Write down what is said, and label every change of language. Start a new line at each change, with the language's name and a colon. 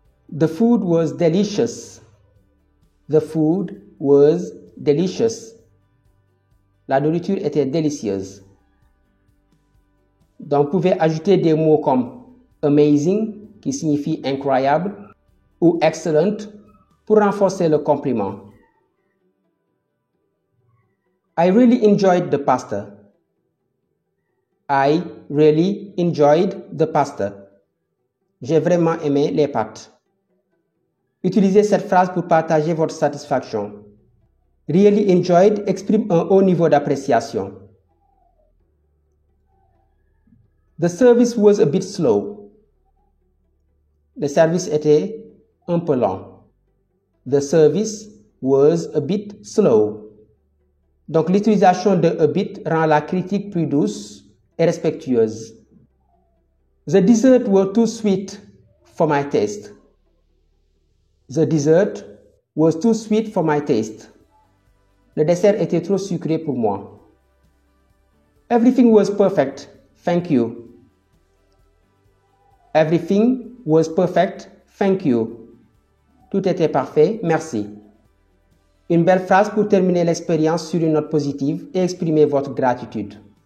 English: The food was delicious. The food was delicious.
French: La nourriture était délicieuse. Donc, vous pouvez ajouter des mots comme
English: amazing,
French: qui signifie incroyable, ou excellent, pour renforcer le compliment.
English: I really enjoyed the pasta. I really enjoyed the pasta.
French: J'ai vraiment aimé les pâtes. Utilisez cette phrase pour partager votre satisfaction.
English: Really enjoyed
French: exprime un haut niveau d'appréciation.
English: The service was a bit slow.
French: Le service était un peu lent.
English: The service was a bit slow.
French: Donc l'utilisation de
English: a bit
French: rend la critique plus douce et respectueuse.
English: The dessert was too sweet for my taste. The dessert was too sweet for my taste.
French: Le dessert était trop sucré pour moi.
English: Everything was perfect. Thank you. Everything was perfect. Thank you.
French: Tout était parfait. Merci. Une belle phrase pour terminer l'expérience sur une note positive et exprimer votre gratitude.